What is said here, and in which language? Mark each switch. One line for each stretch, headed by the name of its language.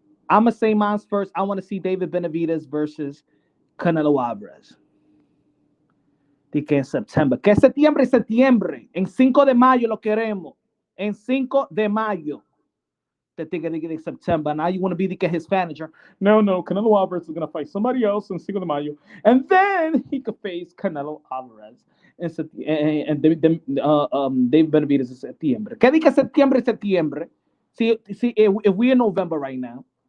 English: I'm gonna say mine first. I want to see David Benavidez versus Canelo Alvarez.
Spanish: De que en septiembre. ¿Qué septiembre? Septiembre. En 5 de mayo lo queremos. En 5 de mayo.
English: The thing in September. Now you want to be his manager. No, Canelo Alvarez is going to fight somebody else in 5 de mayo. And then he could face Canelo Alvarez. And David Benavidez in septiembre.
Spanish: ¿Qué dice septiembre?
English: See, if we're in November right now.